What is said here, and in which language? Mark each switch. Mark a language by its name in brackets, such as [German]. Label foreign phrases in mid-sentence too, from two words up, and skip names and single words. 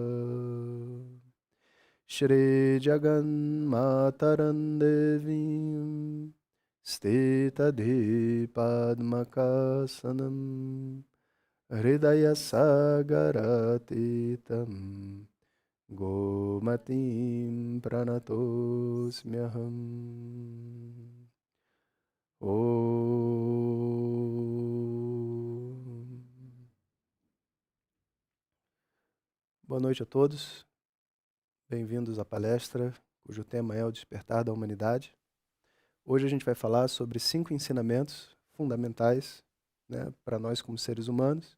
[Sanskrit] श्री जगन् मातरं देवीं स्थित पद्मकासनं हृदय सागरातीतं गोमतीं प्रणतोस्म्यहम्. Om. [Portuguese] Boa noite a todos. Bem-vindos à palestra, cujo tema é o Despertar da Humanidade. Hoje a gente vai falar sobre 5 ensinamentos fundamentais, né, para nós como seres humanos.